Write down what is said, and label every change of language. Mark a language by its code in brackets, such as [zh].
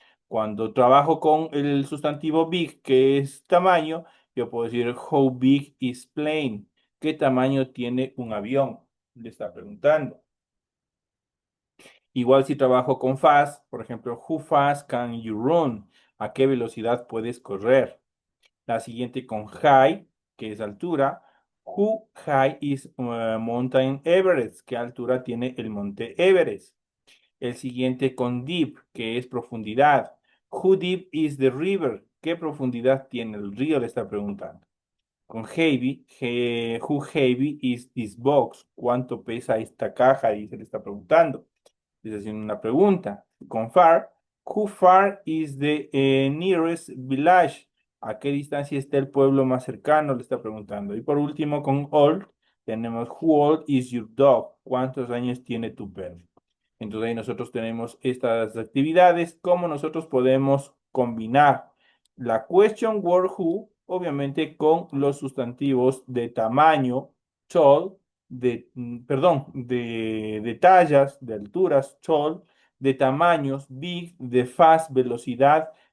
[es] Cuando trabajo con el sustantivo big, que es tamaño, yo puedo decir, [en] how big is plane? [es] ¿Qué tamaño tiene un avión? Le está preguntando. Igual si trabajo con fast, por ejemplo, [en] how fast can you run? [es] ¿A qué velocidad puedes correr? La siguiente con high, que es altura. [en] How high is Mountain Everest? [es] ¿Qué altura tiene el monte Everest? El siguiente con deep, que es profundidad. [en] How deep is the river? [es] ¿Qué profundidad tiene el río? Le está preguntando. [en] Con heavy, how heavy is this box? [es] ¿Cuánto pesa esta caja? Y se le está preguntando. Le haciendo una pregunta. [en] Con far, how far is the nearest village? [es] ¿A qué distancia está el pueblo más cercano? Le está preguntando. Y por último, con old, tenemos [en] who old is your dog? [es] ¿Cuántos años tiene tu perro? Entonces ahí nosotros tenemos estas actividades, cómo nosotros podemos combinar la question word who, obviamente con los sustantivos de tamaño, tall, de tallas, de alturas, tall, de tamaños, big, de fast, velocidad,